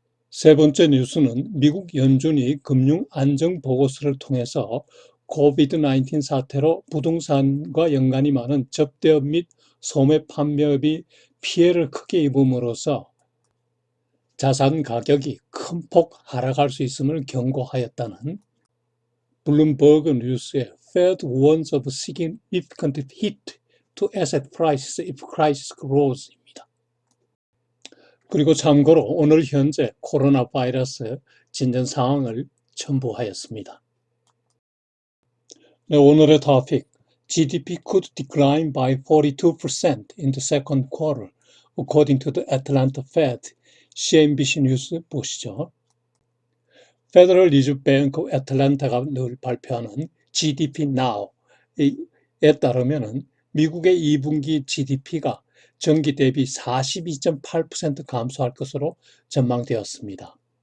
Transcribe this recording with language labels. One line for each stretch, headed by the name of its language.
Korean: 세 번째 뉴스는 미국 연준이 금융 안정 보고서를 통해서 코비드-19 사태로 부동산과 연관이 많은 접대업 및 소매 판매업이 피해를 크게 입음으로써 자산 가격이 큰 폭 하락할 수 있음을 경고하였다는 블룸버그 뉴스의
English: Fed warns of significant hit to asset prices if crisis grows
Korean: 입니다. 그리고 참고로 오늘 현재 코로나 바이러스 진전 상황을 첨부하였습니다. 네, 오늘의 토픽
English: GDP could decline by 42% in the second quarter, according to the Atlanta Fed.
Korean: CNBC 뉴스 보시죠. Federal Reserve Bank of Atlanta가 늘 발표하는 GDP Now에 따르면 미국의 2분기 GDP가 전기 대비 42.8% 감소할 것으로 전망되었습니다.